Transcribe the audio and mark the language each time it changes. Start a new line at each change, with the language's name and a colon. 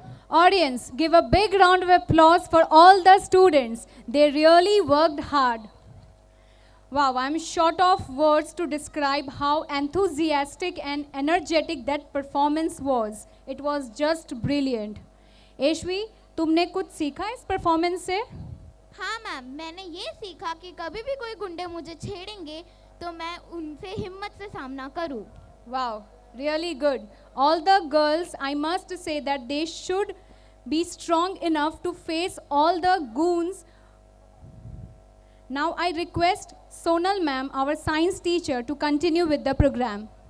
English: Audience, give a big round of applause for all the students. They really worked hard. Wow, I'm short of words to describe how enthusiastic and energetic that performance was. It was just brilliant.
Hindi: Eshwi, तुमने कुछ सीखा इस performance से? हाँ ma'am, मैंने ये सीखा कि कभी भी कोई गुंडे मुझे छेड़ेंगे तो मैं उनसे हिम्मत से सामना करूं।
English: Wow, really good. All the girls, I must say that they should be strong enough to face all the goons. Now I request Sonal ma'am, our science teacher, to continue with the program.